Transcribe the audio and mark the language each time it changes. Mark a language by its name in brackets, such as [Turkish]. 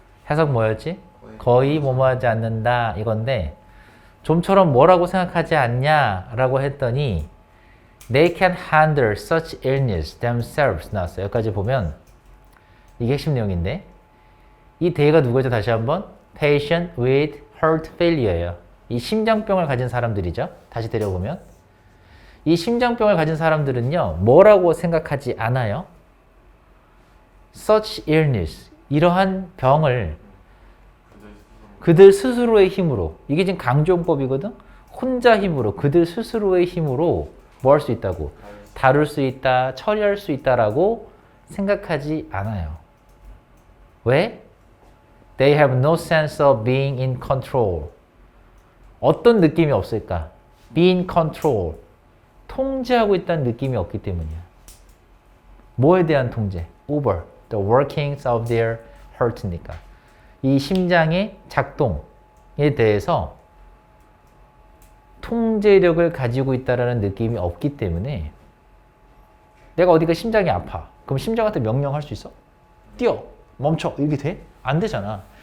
[Korean] 해석 뭐였지? 거의 뭐뭐하지 않는다 이건데 좀처럼 뭐라고 생각하지 않냐 라고 했더니 [English] They can handle such illness themselves [Korean] 나왔어요. 여기까지 보면 이게 핵심 내용인데 이 they가 누구죠? 다시 한번 [English] patient with heart failure [Korean] 예요. 이 심장병을 가진 사람들이죠. 다시 데려보면 이 심장병을 가진 사람들은요 뭐라고 생각하지 않아요? [English] such illness [Korean] 이러한 병을 그들 스스로의 힘으로 이게 지금 강조용법이거든. 혼자 힘으로 그들 스스로의 힘으로 뭐 할 수 있다고? 다룰 수 있다, 처리할 수 있다라고 생각하지 않아요. 왜? [English] They have no sense of being in control. [Korean] 어떤 느낌이 없을까? [English] Be in control. [Korean] 통제하고 있다는 느낌이 없기 때문이야. 뭐에 대한 통제? [English] Over the workings of their heart니까. [Korean] 이 심장의 작동에 대해서 통제력을 가지고 있다는 느낌이 없기 때문에 내가 어디가 심장이 아파. 그럼 심장한테 명령할 수 있어? 뛰어! 멈춰! 이렇게 돼? 안 되잖아.